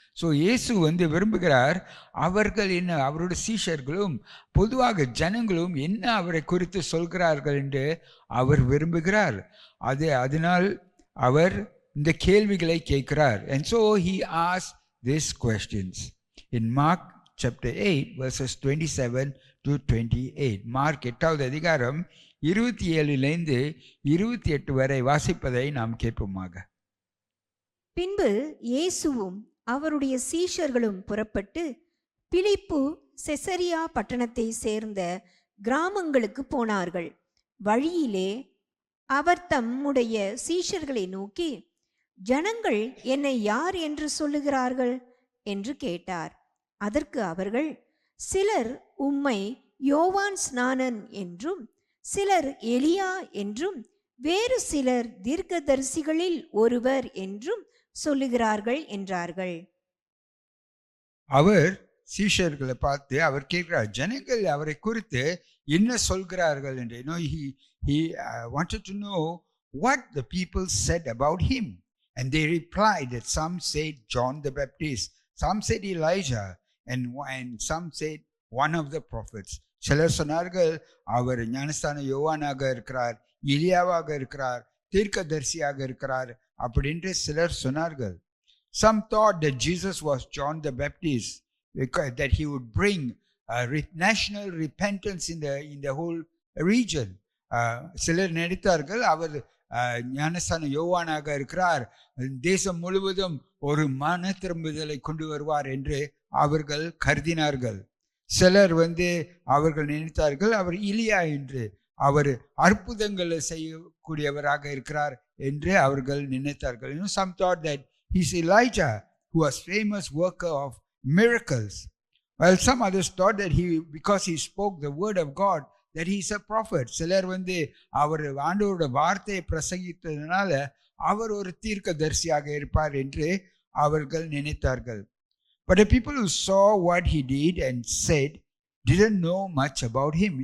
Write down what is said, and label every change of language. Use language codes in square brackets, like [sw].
[ta] So இயேசு விரும்புகிறார், அவர்கள் என்ன, அவருடைய சீஷர்களும் பொதுவாக ஜனங்களும் என்ன அவரை குறித்து சொல்கிறார்கள் என்று அவர் விரும்புகிறார். அதனால் அவர் இந்த கேள்விகளை கேட்கிறார். [en] And so He asked these questions. In Mark chapter 8 verses 27 to 28. [ta] Mark 8வது அதிகாரம் 27லிருந்து 28 வரை வாசிப்பதை நாம் கேட்போமாக. பின்பு இயேசுவும் அவருடைய சீஷர்களும் புறப்பட்டு பிலிப்பு செசரியா பட்டணத்தை சேர்ந்த கிராமங்களுக்கு போனார்கள். வழியிலே அவர் தம்முடைய சீஷர்களை நோக்கி, ஜனங்கள் என்னை யார் என்று சொல்லுகிறார்கள் என்று கேட்டார். அதற்கு அவர்கள், சிலர் உம்மை யோவான் ஸ்நானன் என்றும், சிலர் எலியா என்றும், வேறு சிலர் தீர்க்கதரிசிகளில் ஒருவர் என்றும் சொல்லுகிறார்கள் என்றார்கள். அவர் சீஷர்களை பார்த்து அவர் கேட்கிறார், ஜனங்கள் அவரை குறித்து என்ன சொல்கிறார்கள் என்று. [en] He wanted to know what the people said about him, and they replied that some said John the Baptist, some said Elijah, and some said one of the prophets. [ta] சிலர் சொன்னார்கள் அவர் ஞானஸ்தான யோவானாக இருக்கிறார், எலியாவாக இருக்கிறார், தீர்க்கதரிசியாக இருக்கிறார் அப்படின்று சிலர் சொன்னார்கள். [en] Some thought that Jesus was John the Baptist, because that he would bring national repentance in the whole region. [ta] சிலர் நினைத்தார்கள் அவர் ஞானஸ்தான யோவானாக இருக்கிறார், தேசம் முழுவதும் ஒரு மன திரும்புதலை கொண்டு வருவார் என்று அவர்கள் கருதினார்கள். சிலர் அவர்கள் நினைத்தார்கள் அவர் எலியா என்று, அவர் அற்புதங்களை செய்யக்கூடியவராக இருக்கிறார் என்று அவர்கள் நினைத்தார்கள். [en] Some thought that he's Elijah, who was famous worker of miracles. While some others thought that because he spoke the word of God, that he is a prophet. [ta] சிலர் அவர் ஆண்டவரோட வார்த்தையை பிரசங்கித்ததுனால அவர் ஒரு தீர்க்கதரிசியாக இருப்பார் என்று அவர்கள் நினைத்தார்கள். [en] But the people who saw what he did and said didn't know much about him.